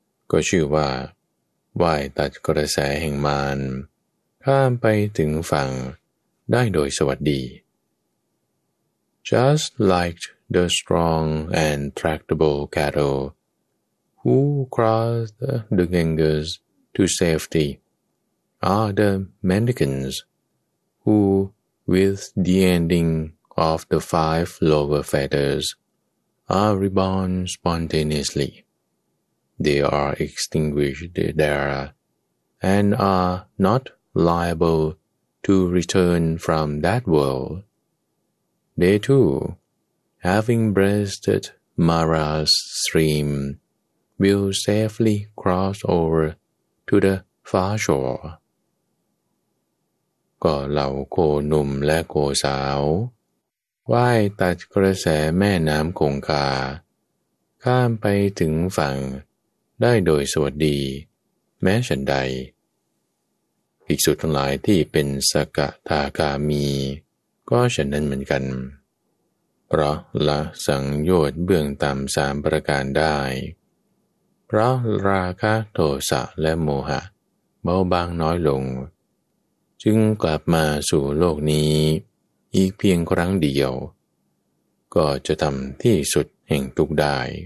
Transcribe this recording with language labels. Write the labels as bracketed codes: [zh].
[th] ก็ชื่อว่าว่ายตัดกระแสแห่งมารข้ามไปถึงฝั่งได้โดยสวัสดี [en] Just like the strong and tractable cattle who crossed the Ganges to safety are the mendicants who, with the ending of the five lower fetters, are reborn spontaneously. They are extinguished there and are not liable to return from that world. They too, having breasted Mara's stream, will safely cross over to the far shore. [th] ก็เหล่าโคหนุ่มและโคสาวว่ายตัดกระแสแม่น้ำคงคาข้ามไปถึงฝั่งได้โดยสวัสดีแม้ฉันใด ภิกษุทั้งหลายที่เป็นสกทาคามีก็ฉะนั้นเหมือนกันเพราะละสังโยชน์เบื้องต่ำสามประการได้เพราะราคะโทสะและโมหะเบาบางน้อยลงจึงกลับมาสู่โลกนี้อีกเพียงครั้งเดียวก็จะทำที่สุดแห่งทุกข์ได้